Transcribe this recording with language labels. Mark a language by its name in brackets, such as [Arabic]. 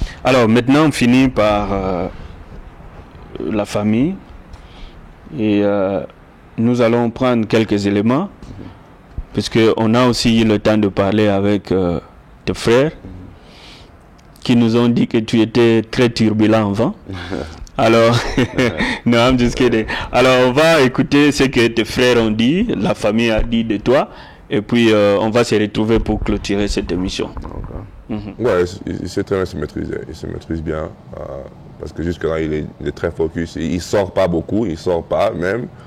[French] Alors maintenant, on finit par la famille et nous allons prendre quelques éléments, puisqu'on a aussi eu le temps de parler avec tes frères qui nous ont dit que tu étais très turbulent avant. Alors, non, [English] I'm just kidding. [French] Alors, on va écouter ce que tes frères ont dit, la famille a dit de toi, et puis on va se retrouver pour clôturer cette émission. Ouais, il sait très bien se maîtriser, il se maîtrise bien, parce que jusque-là, il est très focus, il sort pas beaucoup, il sort pas même.